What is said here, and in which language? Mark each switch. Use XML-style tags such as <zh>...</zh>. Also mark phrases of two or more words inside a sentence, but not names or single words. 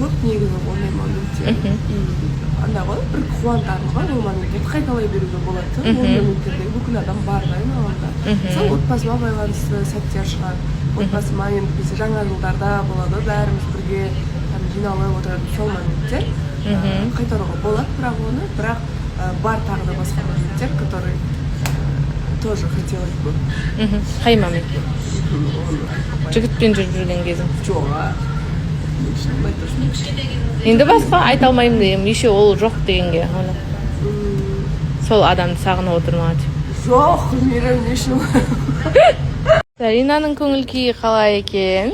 <kk>көп негізі ондай моменттер. Андай ғой, бір қуантарлығы ол моменттерді қайталай беруге болады. Ол моменттерде бүкіл адам бар да айналаңда. Сол отбасыма байланысты сәттер шығар. Отбасыма енді біз жаңа жылдарда болады, бәріміз бірге жиналып отыратын сол моменттер қайтаруға болады, бірақ бар тағы да басқа моменттер,</kk> <ru>которые тоже хотелось бы.</ru> <kk>Қай момент? Жігітпен жүріп жүрген кезің? Жоқ, Енді басқа айта алмаймын деймін, еще ол жоқ дегенге. Сол адамды сағынып отыр ма деп. жоқ, білмеймін не үшін. Заринаның көңіл күйі қалай екен?</kk>